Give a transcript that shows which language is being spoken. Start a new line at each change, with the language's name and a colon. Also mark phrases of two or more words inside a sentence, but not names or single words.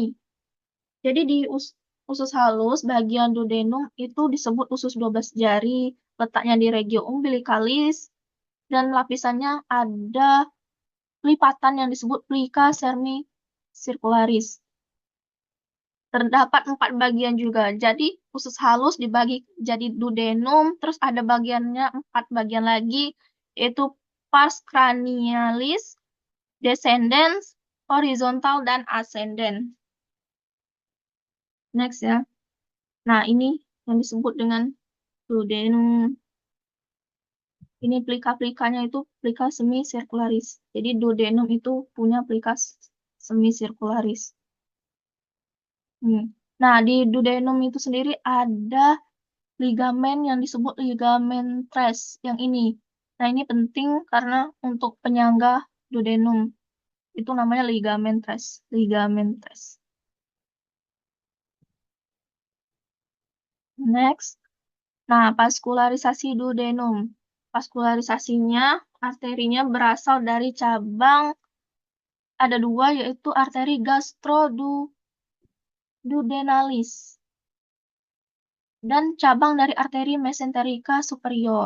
Indonesian: Jadi di usus halus bagian duodenum itu disebut usus 12 jari, letaknya di
Latin: regio umbilicalis
Indonesian: dan lapisannya ada lipatan yang disebut
Latin: plica semicircularis.
Indonesian: Terdapat 4 bagian juga. Jadi usus halus dibagi jadi duodenum, terus ada bagiannya 4 bagian lagi, yaitu
Latin: pars cranialis,
Indonesian: descendens, horizontal, dan ascendens. Next ya. Nah, ini yang disebut dengan duodenum. Ini plika-plikanya itu
Latin: plika semicircularis.
Indonesian: Jadi duodenum itu punya
Latin: plika semicircularis.
Indonesian: Nah, di duodenum itu sendiri ada ligamen yang disebut ligamen tres yang ini. Nah, ini penting karena untuk penyangga duodenum itu namanya ligamen tres, ligamen tres. Next. Nah, vaskularisasi duodenum. Vaskularisasinya, arterinya berasal dari cabang ada 2 yaitu arteri gastroduodenalis dan cabang dari arteri
Latin: mesenterica superior.